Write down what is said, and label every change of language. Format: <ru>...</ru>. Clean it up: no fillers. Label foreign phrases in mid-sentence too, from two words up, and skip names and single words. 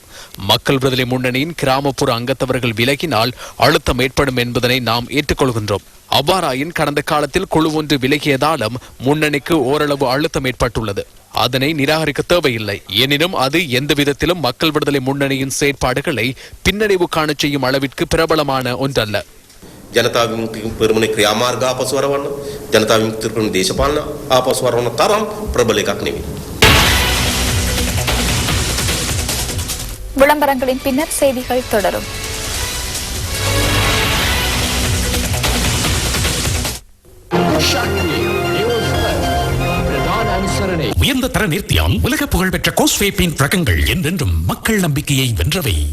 <ta>மக்கள் விடுதலை முன்னணியின் கிராமப்புற அங்கத்தவர்கள் விலகினால் அழுத்தம் ஏற்படும் என்பதனை நாம் ஏற்றுக்கொள்கின்றோம். அவ்வாறாயின் கடந்த காலத்தில் குழு ஒன்று விலகியதாலும் முன்னணிக்கு ஓரளவு அழுத்தம் ஏற்பட்டுள்ளது. அதனை நிராகரிக்க தேவையில்லை. எனினும் அது எந்த விதத்திலும் மக்கள் விடுதலை முன்னணியின் செயற்பாடுகளை பின்னடைவு காண செய்யும் அளவிற்கு பிரபலமான ஒன்றல்ல.</ta> <si>ජනතා විමුක්ති පෙරමුණේ ක්‍රියාමාර්ග ආපසු වරවන්න, ජනතා විමුක්ති පෙරමුණේ දේශපාලන ආපසු වරවන්න තරම් ප්‍රබල එකක් නෙවෙයි.</si> <ta>விளம்பரங்களின் பின்னர் செய்திகள் தொடரும். உயர்ந்த தர நேர்த்தியால் உலக புகழ்பெற்ற கோஸ்வே பெயிண்ட் ரகங்கள் என்றென்றும் மக்கள் நம்பிக்கையை வென்றவை.</ta>